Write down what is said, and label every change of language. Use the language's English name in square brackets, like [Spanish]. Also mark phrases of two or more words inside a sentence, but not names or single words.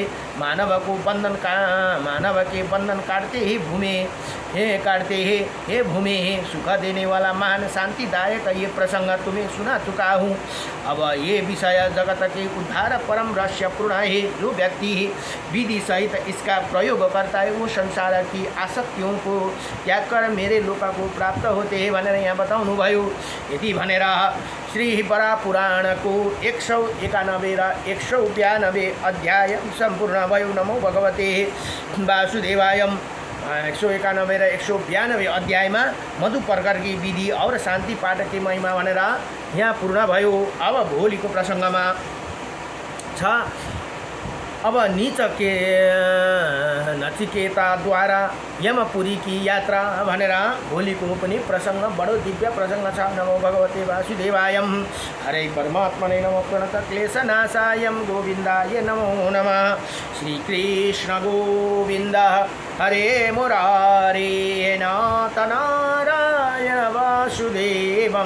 [Hindi] मानव के बंधन काटते ही हे भूमि है सुख देने वाला महान शांतिदायक ये प्रसंग तुम्हें सुना चुका हूँ। अब ये विषय जगत के उद्धार परम रहस्यपूर्ण है। जो व्यक्ति विधि सहित इसका प्रयोग करता है वो संसार की आसक्तियों को त्याग कर मेरे लोक को प्राप्त होते हैं [Nepali] भनेर यहाँ बताउनुभयो। यति भनेर श्री बरा पुराण को 191 र 192 अध्याय सम्पूर्ण भयो। [Sanskrit] नमो भगवते वासुदेवाय। [Nepali] 191 र 192 अध्यायमा [Hindi] मधु पर्कर की विधि और शान्ति पाठ की महिमा [Nepali] भनेर यहाँ पूर्ण भयो। अब भोलिको प्रसङ्गमा छ। अब नचिकेताद्वारा यमपुरी [Hindi] की यात्रा [Nepali] भनेर भोलिको पनि प्रसंग बडो दिव्य प्रसंग छ। [Sanskrit] नमो भगवते वासुदेवाय। हरे परमात्मने नमो प्रणत क्लेशनाशाय गोविन्दाय नमो नमः। श्रीकृष्ण गोविन्द हरे मुरारे नाथ नारायण वासुदेवम्।